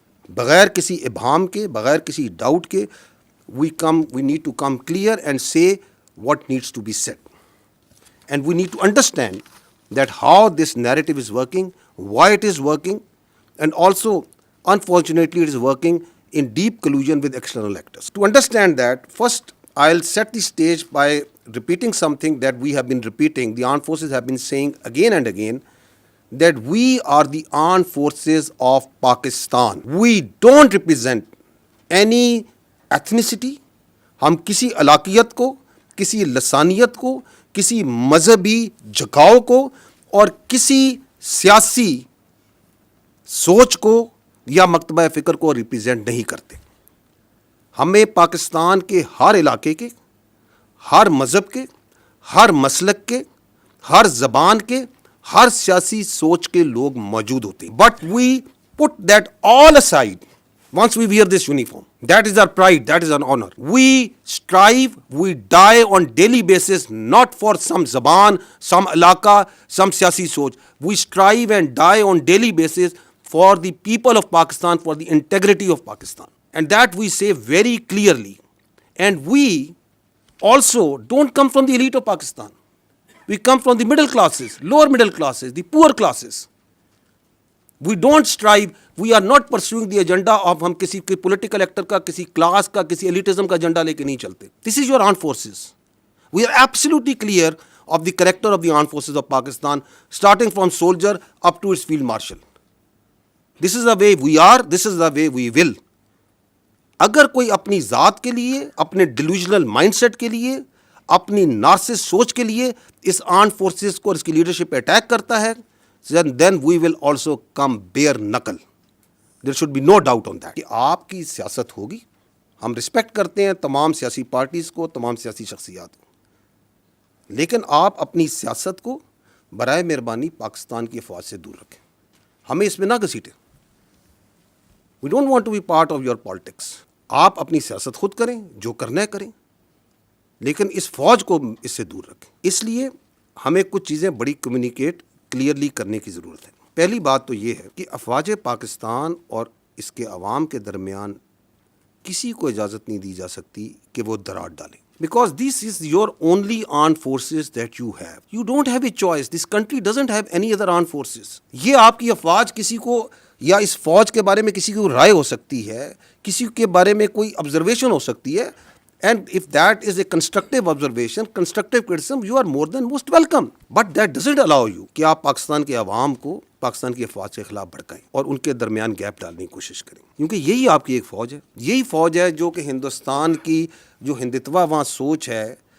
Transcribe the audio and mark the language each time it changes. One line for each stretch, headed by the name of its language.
Urdu: بغیر کسی ابہام کے، بغیر کسی ڈاؤٹ کے،
English: we need to come clear and say what needs to be said, and we need to understand that how this narrative is working, why it is working, and also unfortunately it is working in deep collusion with external actors. To understand that, first I'll set the stage by repeating something that we have been repeating, the armed forces have been saying again and again, that we are the armed forces of Pakistan. We don't represent any ethnicity.
Urdu: ہم کسی علاقیت کو، کسی لسانیت کو، کسی مذہبی جھکاؤ کو اور کسی سیاسی سوچ کو یا مکتبہ فکر کو ریپرزینٹ نہیں کرتے۔ ہمیں پاکستان کے ہر علاقے کے، ہر مذہب کے، ہر مسلک کے، ہر زبان کے، ہر سیاسی سوچ کے لوگ موجود ہوتے ہیں۔
English: But we put that all aside once we wear this uniform. That is our pride, that is our honor. We strive, we die on daily basis, not for some
Urdu: zaban,
English: some
Urdu: alaka,
English: some
Urdu: siyasi soch.
English: We strive and die on daily basis for the people of Pakistan, for the integrity of Pakistan. And that we say very clearly. And we also don't come from the elite of Pakistan. We come from the middle classes, lower middle classes, the poor classes. We don't strive, we are not pursuing the agenda of
Urdu: ہم کسی political actor کا، کسی class کا، کسی ایلیٹزم کا agenda لے کے نہیں چلتے۔
English: This is your armed forces. We are absolutely clear of the character of the armed forces of Pakistan, starting from soldier up to its field marshal. This is the way we are, this is the way we will.
Urdu: اگر کوئی اپنی ذات کے لیے، اپنے delusional mind set کے لیے، اپنی نارسس سوچ کے لیے اس آرمڈ فورسز کو اور اس کی لیڈرشپ پہ اٹیک کرتا ہے،
English: then we will also come bare knuckle. There should be no doubt on that.
Urdu: کہ آپ کی سیاست ہوگی، ہم رسپیکٹ کرتے ہیں تمام سیاسی پارٹیز کو، تمام سیاسی شخصیات کو، لیکن آپ اپنی سیاست کو برائے مہربانی پاکستان کی افواج سے دور رکھیں، ہمیں اس میں نہ گھسیٹیں۔
English: We don't want to be part of your politics.
Urdu: آپ اپنی سیاست خود کریں، جو کرنا ہے کریں، لیکن اس فوج کو اس سے دور رکھیں۔ اس لیے ہمیں کچھ چیزیں بڑی کمیونیکیٹ کلیئرلی کرنے کی ضرورت ہے۔ پہلی بات تو یہ ہے کہ افواج پاکستان اور اس کے عوام کے درمیان کسی کو اجازت نہیں دی جا سکتی کہ وہ دراڑ ڈالیں،
English: because this is your only armed forces that you have. You don't have a choice. This country doesn't have any other armed forces.
Urdu: یہ آپ کی افواج کسی کو یا اس فوج کے بارے میں کسی کو رائے ہو سکتی ہے، کسی کے بارے میں کوئی آبزرویشن ہو سکتی ہے،
English: and if that is a constructive observation, constructive criticism, you are more than most welcome. But that doesn't allow you
Urdu: کہ آپ پاکستان کے عوام کو پاکستان کی افواج کے خلاف بھڑکائیں اور ان کے درمیان گیپ ڈالنے کی کوشش کریں، کیونکہ یہی آپ کی ایک فوج ہے، یہی فوج ہے جو کہ ہندوستان کی جو ہندتوا وہاں سوچ ہے،